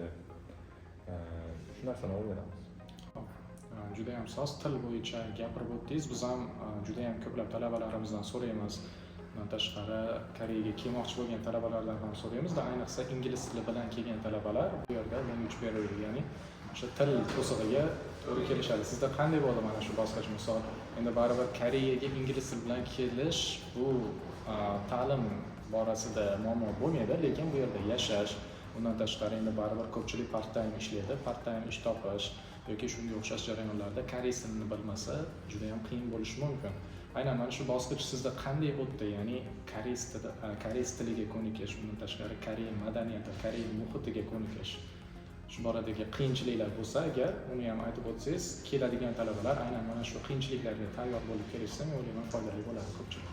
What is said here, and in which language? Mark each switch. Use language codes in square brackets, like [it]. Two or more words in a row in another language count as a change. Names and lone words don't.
[uz] Shu narsani o'rganamiz. Juda ham soz til bo'yicha gapirib o'tdingiz. Biz ham juda ham ko'plab talabalarimizdan so'raymiz. Bundan tashqari Koreyaga kelmoqchi bo'lgan talabalardan ham so'raymiz. Ayniqsa ingliz tili bilan kelgan talabalar bu yerda [en] language barrier, [uz] ya'ni o'sha til to'sig'iga to'g'ri kelishadi. Sizda qanday bo'ldi mana shu bosqich? Misol, endi baribir Koreyaga ingliz tili bilan kelish bu ta'lim borasida muammo bo'lmaydi, lekin bu yerda yashash, bundan tashqari endi baribir ko'pchilik part-time ishlaydi. Part-time ish topish yoki shunga o'xshash jarayonlarda koreys tilini bilmasa juda ham qiyin bo'lishi mumkin. Aynan mana shu bosqich sizda qanday o'tdi? Ya'ni koreys tiliga ko'nikish, bundan tashqari Koreya madaniyati, Koreya muhitiga ko'nikish. Shu boradagi qiyinchiliklar bo'lsa agar, uni ham aytib o'tsangiz, keladigan talabalar aynan mana shu qiyinchiliklarga tayyor bo'lib kelishsa, men o'ylayman foydali bo'ladi ko'pchilik.